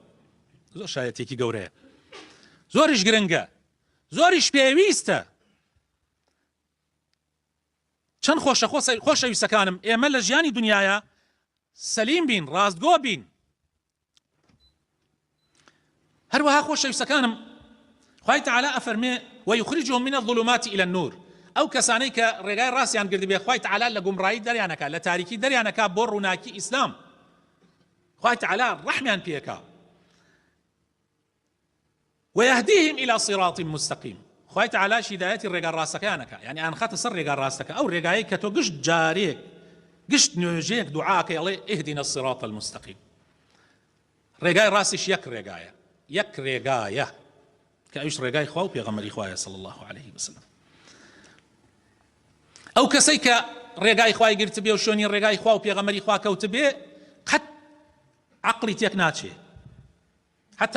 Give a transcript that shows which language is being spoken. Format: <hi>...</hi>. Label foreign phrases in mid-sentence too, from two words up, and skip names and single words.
<ckb>زۆر شایەتێکی گەورەیە، زۆریش گرنگە، زۆریش پێویستە. چەند خۆشە خۆشەویستەکانم ئێمە لە ژیانی دنیاە سەلیم بین، ڕاستگۆ بین، هەروەها خۆشەویستەکانم خوای تەعالا ئەفەرمێ</ckb> <ar>ويخرجهم من الظلمات إلى النور</ar> <ckb>ئەو کەسانەی کە ڕێگای ڕاستیان گرت بێ خوای تەعالا لە گومڕایی دەریانەکات لە تاریکی دەریانەکات بۆ ڕووناکی ئیسلام خوای تەعالا ڕەحمیان پێکا</ckb> <ar>ويهديهم إلى صراط مستقيم</ar> <ckb>خوای تەعالا هیدایەتی ڕێگا ڕاستەکانەکە یعنی ئەیان خاتە سەر ڕێگا ڕاستەکە ئەو ڕێگایە کە تۆ گشت جارێک گشت نوێژەیەک دوعاکە ئەڵێ</ckb> <ar>اهدنا الصراط المستقيم</ar> <ckb>ڕێگای ڕاستیش یەک ڕێگایە کە ئەویش ڕێگای خوا و پێغەمبەری خوایە</ckb> <ar>صلی الله عليه وسلم</ar> <ckb>ئەو کەسەی کە ڕێگای خوای گرت بێ و شوێنی ڕێگای خوا و پێغەمبەری خوا کەوت بێ قەت عەقڵی تێک ناچێ حتى</ckb>